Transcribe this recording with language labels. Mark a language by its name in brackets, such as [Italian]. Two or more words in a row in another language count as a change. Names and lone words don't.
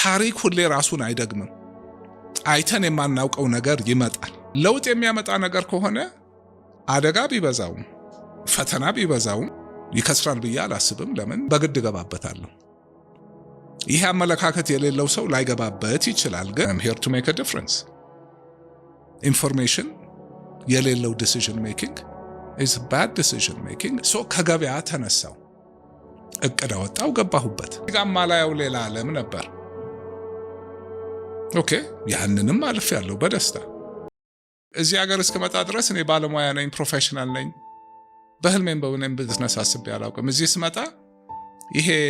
[Amharic] ታሪክ ሁሌ ራሱን አይደግምም። አይተን የማናውቀው ነገር ይመጣል። ለውጥ የሚያመጣ ነገር ከሆነ አደጋ ቢበዛውም ፈተና ቢበዛውም ይከስራል ብዬ አላስብም። ለምን በግድ ገባበታለሁ። ይሄ አመለካከት የሌለው ሰው ላይገባበት ይችላል። ግን [English] I'm here to make a difference. [Amharic] ኢንፎርሜሽን የሌለው [English] decision making is bad decision making. [Amharic] so ከገበያ ተነሳው፣ እቅድ አወጣው፣ ገባሁበት። ጋማ ላይው ሌላ ዓለም ነበር። ኦኬ ያንንም አልፍ ያለው በደስታ እዚህ ሀገር እስከመጣ ድረስ እኔ ባለሙያ ነኝ፣ ፕሮፌሽናል ነኝ። በህልሜም በእውነም ቢዝነስ አስቤ አላውቅም። እዚህ ስመጣ ይሄ